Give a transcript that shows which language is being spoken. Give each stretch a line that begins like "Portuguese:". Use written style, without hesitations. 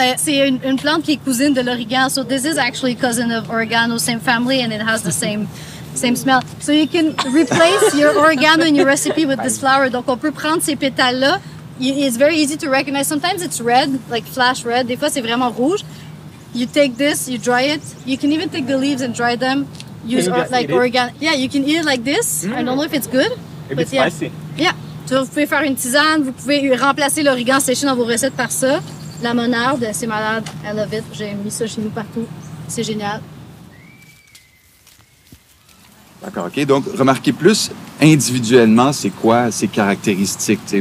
French: C'est une plante qui est cousine de l'origan.
English: So this is actually cousin of oregano, same family, and it has the same smell. So you can replace your oregano in your recipe with this flower.
French: Donc, on peut prendre ces pétales-là.
English: It's very easy to recognize. Sometimes it's red, like flash red.
French: Des fois, c'est vraiment rouge.
English: You take this, you dry it. You can even take the leaves and dry them. Use like oregano. Yeah, you can eat it like this. I don't know if it's good. Maybe it's spicy. Yeah.
French: So, vous pouvez faire une tisane. Vous pouvez remplacer l'origan séché dans vos recettes par ça. La monarde, c'est malade.
English: I love it.
French: J'ai mis ça chez nous partout. C'est génial. D'accord, OK. Donc, remarquez plus individuellement, c'est quoi ces caractéristiques. T'sais.